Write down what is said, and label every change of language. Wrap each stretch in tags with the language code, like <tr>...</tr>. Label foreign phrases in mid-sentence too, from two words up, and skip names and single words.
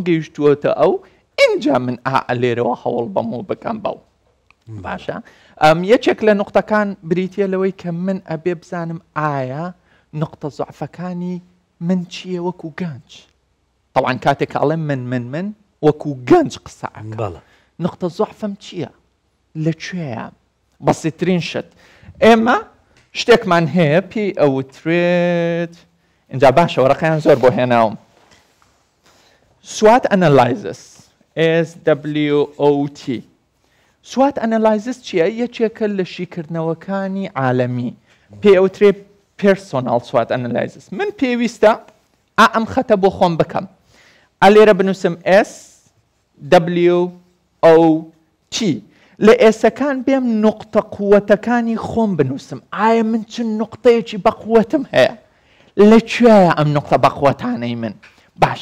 <ckb>گەیشتووەتە ئەو اینجا من لێرەوە هەوڵ بەم و بکەم بەو باشە یەکێک لە نقطەکان بریتە لەوەی کە من ئەبێ بزانم ئایا نقطە زعفەکانی من چییە وەکو گەنج طبعاً کاتێک ئەڵێم من وەکو گەنج قسەکە نقطە زعفەم چییە لەکوێیە بەسیترین شت ئێمە شتێکمان هەیە پێی ئەوترێت اینجا باشە وەرەقەیان زۆر بۆ هێناوم</ckb> <en>SWOT analysis SWOT SWOT analysis</en> <ckb>چییە یەکێکە لە شیکردنەوەکانی عالەمی پێی ئەوترێت</ckb> <en>personal SWOT analysis</en> <ckb>من پێویستە ئەم خەتە بۆ خۆم بکەم ئەلێرە بنووسم SWOT لە ئێسەکان بێم نقطە قووەتەکانی خۆم بنووسم ئایا من چ نقطەیەکی بە قووەتم هەیە لەکوێیە ئەم نقطە بە قووەتانەی من باش</ckb>